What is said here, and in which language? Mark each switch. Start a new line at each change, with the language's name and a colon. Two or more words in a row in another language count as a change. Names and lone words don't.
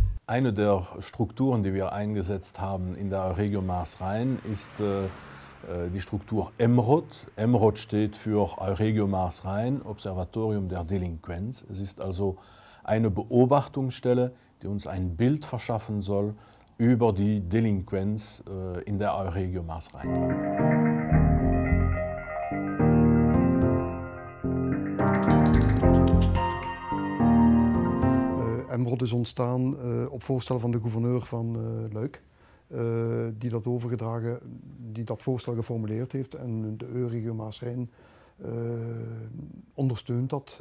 German: Eine der Strukturen, die wir eingesetzt haben in der Euregio Maas-Rhein, ist die Struktur EMROD. EMROD steht für Euregio Maas-Rhein, Observatorium der Delinquenz. Es ist also eine Beobachtungsstelle, die uns ein Bild verschaffen soll über die Delinquenz in der Euregio Maas-Rhein.
Dutch: EMROD is ontstaan op voorstel van de gouverneur van Luik, die dat voorstel geformuleerd heeft en de Euregio Maas-Rhein ondersteunt dat.